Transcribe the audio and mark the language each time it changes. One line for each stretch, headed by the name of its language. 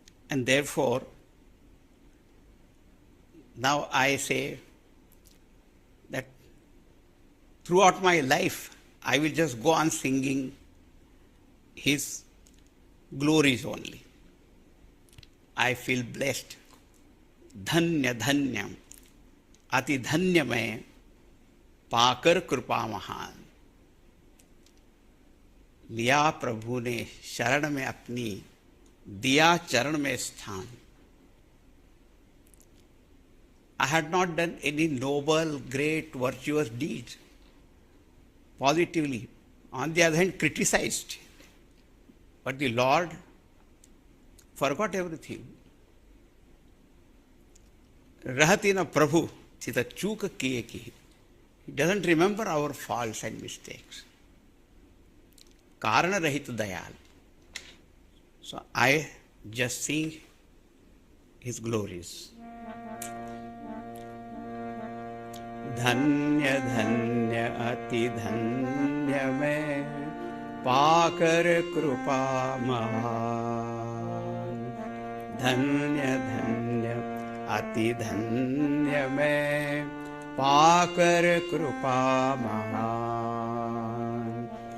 English: And therefore, now I say that throughout my life, I will just go on singing his glories only. I feel blessed.
Hindi: धन्य धन्य अति धन्य मैं पाकर कृपा महान, लिया प्रभु ने शरण में अपनी, दिया चरण में स्थान.
English: I had not done any noble, great, virtuous deeds, positively. On the other hand, criticized. But the Lord forgot everything.
Hindi: रहती न प्रभु चित चूक किए की.
English: He doesn't remember our faults and mistakes.
Hindi: कारण रहित Dayal.
English: So I just sing his glories.
Hindi: धन्य धन्य अति धन्य मैं पाकर कृपा महान. धन्य धन्य अति धन्य मैं पाकर कृपा महान.